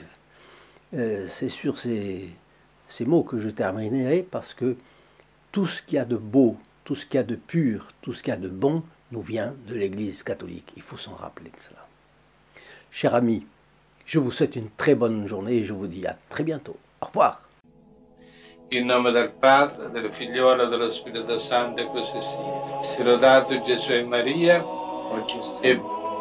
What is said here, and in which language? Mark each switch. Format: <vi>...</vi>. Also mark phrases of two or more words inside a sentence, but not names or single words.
<fr>C'est sur ces mots que je terminerai, parce que tout ce qu'il y a de beau, tout ce qu'il y a de pur, tout ce qu'il y a de bon nous vient de l'Église catholique. Il faut s'en rappeler de cela. Chers amis, je vous souhaite une très bonne journée et je vous dis à très bientôt. Au revoir.</fr> <it>In nome del Padre, del Figliolo e dello Spirito Santo, e così sia. Sia lodato Gesù e Maria, e</it>